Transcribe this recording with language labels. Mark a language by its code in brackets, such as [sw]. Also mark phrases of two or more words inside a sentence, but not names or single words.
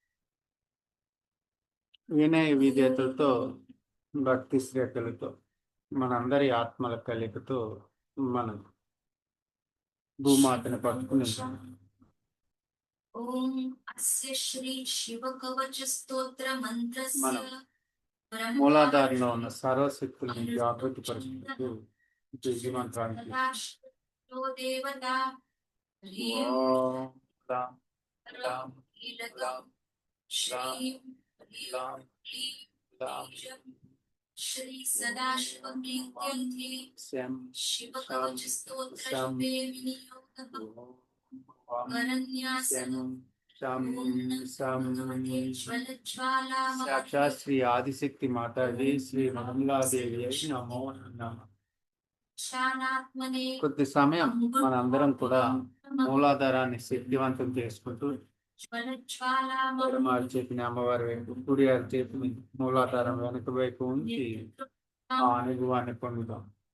[te] వినయ విధేయతలతో భక్తి శ్రద్ధలతో మనందరి ఆత్మల కలికతో మనం భూమాతను పట్టుకుని [sa] ఓం అస్య శ్రీ శివ కవచ స్తోత్ర మంత్రస్య [te] మూలాధారంలో ఉన్న సర్వశక్తులను జాగృతి పరుచుకుంటూ దివ్య మంత్రానికి [sa] श्री सदाशिव प्रीत्यर्थे शिव कवच स्तोत्र शुभे विनियोगः वरन्यासः సాక్షాత్ శ్రీ ఆదిశక్తి మాతాజీ శ్రీ నిర్మలాదేవి నమో నమః. [te] కొద్ది సమయం మనందరం కూడా మూలాధారాన్ని శక్తివంతం చేసుకుంటూ చెప్పిన అమ్మవారి వైపు కుడి చేతిని మూలాధారం వెనుక వైపు ఉంచి ఆ అనుభవాన్ని పొందుతాం.